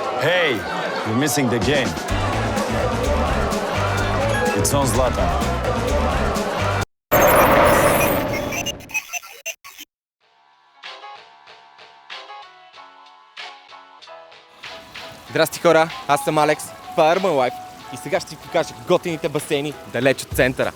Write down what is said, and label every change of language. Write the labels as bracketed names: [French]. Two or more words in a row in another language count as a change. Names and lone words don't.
[English] Hey, you're missing the game. It's on Zlatan. [Bulgarian] Здрасти хора, аз съм Алекс, това е Urban Life и сега ще ви покажа готините басейни далеч от центъра.